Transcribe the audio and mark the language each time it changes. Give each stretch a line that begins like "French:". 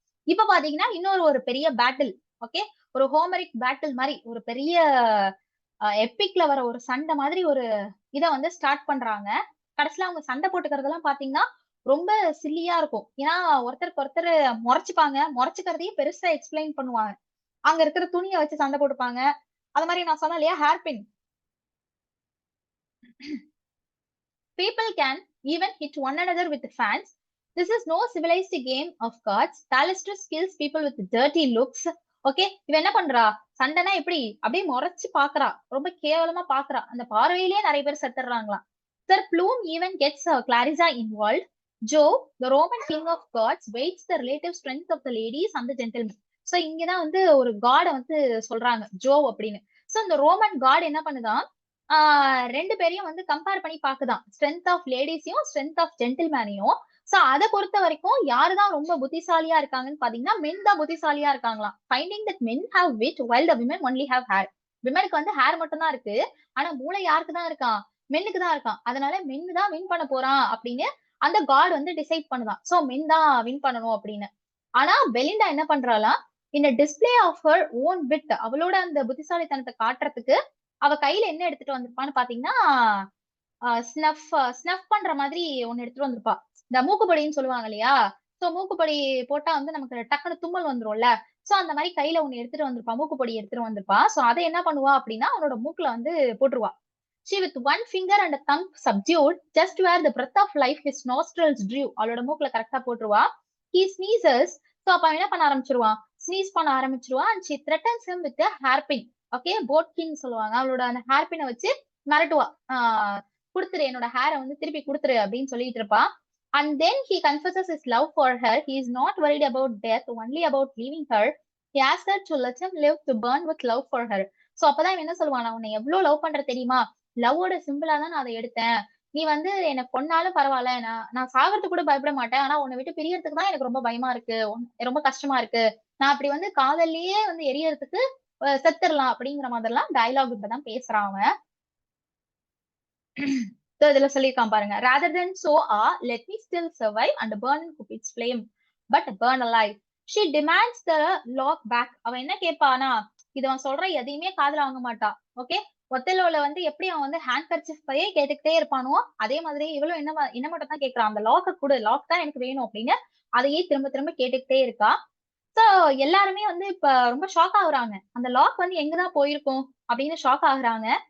Tamil: இப்ப பாத்தீங்கன்னா இன்னொரு ஒரு பெரிய பேட்டில், ஓகே, ஒரு ஹோமரிக் பேட்டில் மாதிரி ஒரு பெரிய எப்பிக்ல வர ஒரு சண்டை மாதிரி ஒரு இதை வந்து ஸ்டார்ட் பண்றாங்க. கடைசியில அவங்க சண்டை போட்டுக்கிறதெல்லாம் பாத்தீங்கன்னா ரொம்ப சில்லியா இருக்கும். ஏன்னா ஒருத்தருக்கு ஒருத்தர் முறைச்சுப்பாங்க, முறைச்சுக்கிறதையே பெருசா எக்ஸ்பிளைன் பண்ணுவாங்க. அங்க இருக்கிற துணியை வச்சு சண்டை போட்டுப்பாங்க. அது மாதிரி நான் சொன்னேன் இல்லையா hairpin.
English: People can even hit one another with fans. This is no civilized game of cards. Thalestris kills people with dirty looks.
Tamil: Okay, இவ என்ன பண்றா, சண்டைனா எப்படி அப்படியே முறைச்சு பாக்குறா, ரொம்ப கேவலமா பாக்குறா. அந்த பார்வையிலேயே நிறைய பேர் செத்துறாங்களாம்.
English: Sir Plume even gets Clarissa involved. Joe, the Roman king of gods, weights the relative strength of the ladies and the gentlemen.
Tamil: So இங்கதான் வந்து ஒரு காட வந்து சொல்றாங்க ஜோ அப்படின்னு. சோ இந்த ரோமன் காட் என்ன பண்ணுதான், ரெண்டு பேரையும் வந்து கம்பேர் பண்ணி பாக்குதான், strength of லேடிஸையும் strength of ஜென்டில்மேனையும். So அதை பொறுத்த வரைக்கும் யாருதான் ரொம்ப புத்திசாலியா இருக்காங்கன்னு பாத்தீங்கன்னா மென் தான் புத்திசாலியா இருக்காங்களாம்.
English: Finding that men have wit while the women only have hair.
Tamil: விமனுக்கு வந்து ஹேர் மட்டும் தான் இருக்கு, ஆனா மூளை யாருக்கு தான் இருக்கான், மென்னுக்கு தான் இருக்கான். அதனால மென் தான் வின் பண்ண போறான் அப்படின்னு அந்த காட் வந்து டிசைட் பண்ணுதான். சோ மென் தான் வின் பண்ணணும் அப்படின்னு. ஆனா பெலிண்டா என்ன பண்றாளா, இந்த டிஸ்பிளே ஆஃப் ஹர் ஓன் விட், அவளோட அந்த புத்திசாலித்தனத்தை காட்டுறதுக்கு அவ கையில என்ன எடுத்துட்டு வந்திருப்பான்னு பாத்தீங்கன்னா ஸ்னஃப் பண்ற மாதிரி ஒண்ணு எடுத்துட்டு வந்திருப்பா. இந்த மூக்குப்பொடின்னு சொல்லுவாங்க இல்லையா, சோ மூக்குப்பொடி போட்டா வந்து நமக்கு டக்குனு தும்மல் வந்துரும்ல. சோ அந்த மாதிரி கையில ஒண்ணு எடுத்துட்டு வந்திருப்பா, மூக்குப்பொடி எடுத்துட்டு வந்திருப்பா. சோ அதை என்ன பண்ணுவா அப்படின்னா அவனோட மூக்குல வந்து போட்டுருவா.
English: She with one finger and a thumb subdued just where the breath of life his nostrils drew.
Tamil: அவளோட மூக்குல கரெக்டா போட்டுருவா.
English: He sneezes.
Tamil: So அப்ப என்ன பண்ண ஆரம்பிச்சிருவான், ஸ்னீஸ் பண்ண ஆரம்பிச்சிருவான்.
English: And she threatens him with a hairpin.
Tamil: Okay, போட்கின் சொல்லுவாங்க. அவளோட அந்த ஹேர்பினை வச்சு மிரட்டுவா, கொடுத்துரு என்னோட ஹேரை வந்து திருப்பி கொடுத்துரு அப்படின்னு சொல்லிட்டு இருப்பா.
English: And then he confesses his love for her. He is not worried about death, only about leaving her. He asks her to let him live to burn with love for her.
Tamil: So அப்பதான் என்ன சொல்லுவான், உன்னை எவ்வளவு love பண்ற தெரியுமா, லவ்வோட சிம்பிளா தான் நான் அதை எடுத்தேன். நீ வந்து என்ன கொன்னாலும் பரவாயில்ல, நான் சாகிறதுக்கு கூட பயப்பட மாட்டேன். ஆனா உன்னை விட்டு பிரியறதுக்கு தான் எனக்கு ரொம்ப பயமா இருக்கு, ரொம்ப கஷ்டமா இருக்கு. நான் அப்படி வந்து காதல்லையே வந்து எரியறதுக்கு செத்துடலாம் அப்படிங்கிற மாதிரிலாம் டயலாக் இப்பதான் பேசுறான் அவன்.
English: So
Tamil: இதுல சொல்லியிருக்கான் பாருங்க,
English: rather than so let me still survive and burn in Cupid's flame, but burn alive. She demands the lock back.
Tamil: அவ என்ன கேட்பானா, இது அவன் சொல்ற எதையுமே காதுல வாங்க மாட்டா. ஓகே, ஒத்தலோல வந்து எப்படி அவன் வந்து ஹேண்ட் கர்ச்சிஃப் பையே கேட்டுக்கிட்டே இருப்பானோ அதே மாதிரி இவளும் என்ன மட்டும் தான் கேட்கறான், அந்த லாக்க கூட, லாக் தான் எனக்கு வேணும் அப்படின்னு அதையே திரும்ப திரும்ப கேட்டுக்கிட்டே இருக்கா. சோ எல்லாருமே வந்து இப்ப ரொம்ப ஷாக் ஆகுறாங்க, அந்த லாக் வந்து எங்கதான் போயிருக்கும் அப்படின்னு ஷாக் ஆகுறாங்க.